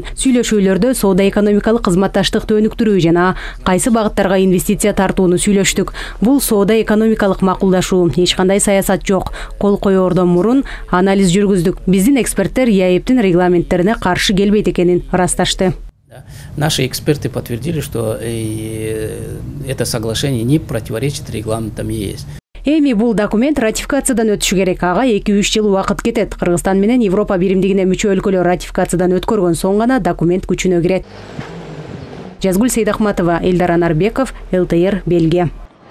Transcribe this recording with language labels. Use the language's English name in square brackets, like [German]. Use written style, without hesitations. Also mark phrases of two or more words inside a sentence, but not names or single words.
[Kyrgyz] Сүйлөшүүлөрдө соода-экономикалык кызматташтыкты өнүктүрүү жана кайсы багыттарга инвестиция тартууну сүйлөштүк. Бул соода-экономикалык макулдашуу, эч кандай саясат жок. Кол коёордон мурун анализ жүргүздүк. Биздин эксперттер ЕАЭБтин регламенттерине каршы келбейт экенин ырасташты. [Russian] Наши эксперты подтвердили, что это соглашение не противоречит регламентам ЕС. [Kyrgyz] Эми бул документ ратификациядан өтүшү керек. Ага 2-3 жыл убакыт кетет. Кыргызстан менен Европа биримдигине мүчө өлкөлөр ратификациядан өткөргөн соң гана документ күчүнө кирет. Жазгүл Сейдахматова, Элдар Анарбеков, ЛТР, Бельгия.